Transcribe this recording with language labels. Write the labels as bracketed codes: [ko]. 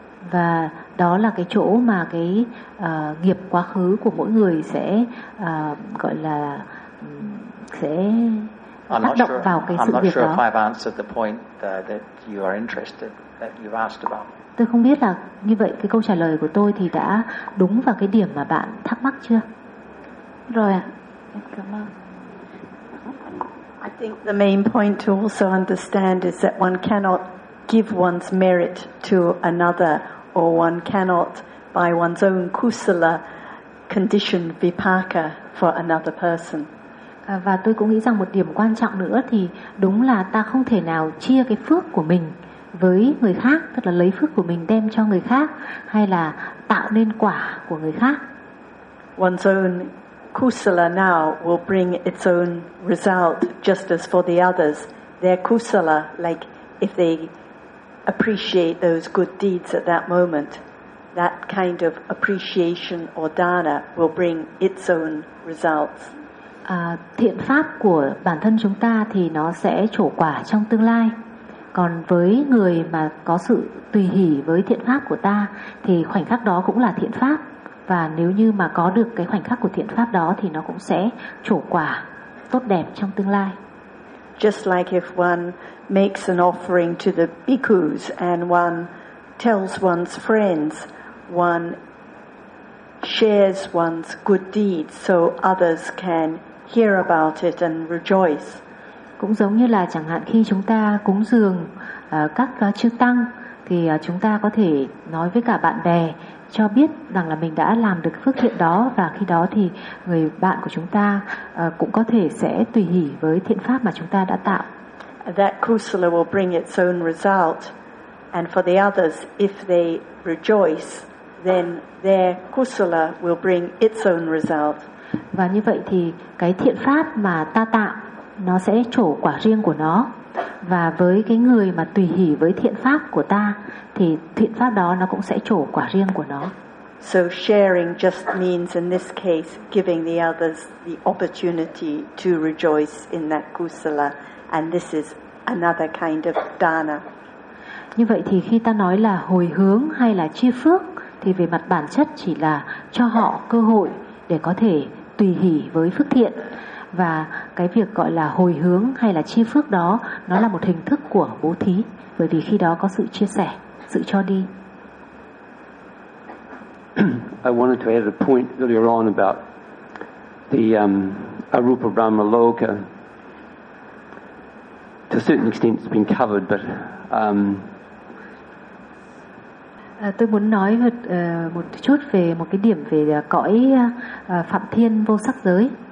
[vi] Và đó là cái chỗ mà cái nghiệp quá khứ của mỗi người sẽ gọi là sẽ tác động vào cái sự việc đó. [en] I'm not sure if I've answered the point that you are interested that you've asked about. [vi] Tôi không biết là như vậy cái câu trả lời của tôi thì đã đúng vào cái điểm mà bạn thắc mắc chưa? Rồi ạ. Cảm ơn. [en] I think the main point to also understand is that one cannot give one's merit to another, or one cannot, by one's own kusala, condition vipaka for another person. [vi] Và tôi cũng nghĩ rằng một điểm quan trọng nữa thì đúng là ta không thể nào chia cái phước của mình với người khác, tức là lấy phước của mình đem cho người khác hay là tạo nên quả của người khác. [en] One's own kusala now will bring its own result, just as for the others, their kusala, like if they appreciate those good deeds at that moment, that kind of appreciation or dana will bring its own results. [vi] Thiện pháp của bản thân chúng ta thì nó sẽ trổ quả trong tương lai. Còn với người mà có sự tùy hỷ với thiện pháp của ta thì khoảnh khắc đó cũng là thiện pháp. Và nếu như mà có được cái khoảnh khắc của thiện pháp đó thì nó cũng sẽ trổ quả tốt đẹp trong tương lai. [en] Just like if one makes an offering to the bhikkhus and one tells one's friends, one shares one's good deeds so others can hear about it and rejoice. [vi] Cũng giống như là chẳng hạn khi chúng ta cúng dường các chư tăng thì chúng ta có thể nói với cả bạn bè cho biết rằng là mình đã làm được phước thiện đó, và khi đó thì người bạn của chúng ta cũng có thể sẽ tùy hỷ với thiện pháp mà chúng ta đã tạo. [en] That kusala will bring its own result, and for the others, if they rejoice, then their kusala will bring its own result. [vi] Và như vậy thì cái thiện pháp mà ta tạo nó sẽ trổ quả riêng của nó, và với cái người mà tùy hỷ với thiện pháp của ta thì thiện pháp đó nó cũng sẽ trổ quả riêng của nó. [en] So sharing just means in this case giving the others the opportunity to rejoice in that kusala, and this is another kind of dana. [vi] Như vậy thì khi ta nói là hồi hướng hay là chia phước thì về mặt bản chất chỉ là cho họ cơ hội để có thể tùy hỷ với phước thiện. Và cái việc gọi là hồi hướng hay là chia phước đó, nó là một hình thức của bố thí, bởi vì khi đó có sự chia sẻ, sự cho đi. [en] I wanted to add a point earlier on about the Arupa Brahma Loka. To a certain extent it's been covered, but [vi] tôi muốn nói một chút về một cái điểm về cõi Phạm Thiên vô sắc giới.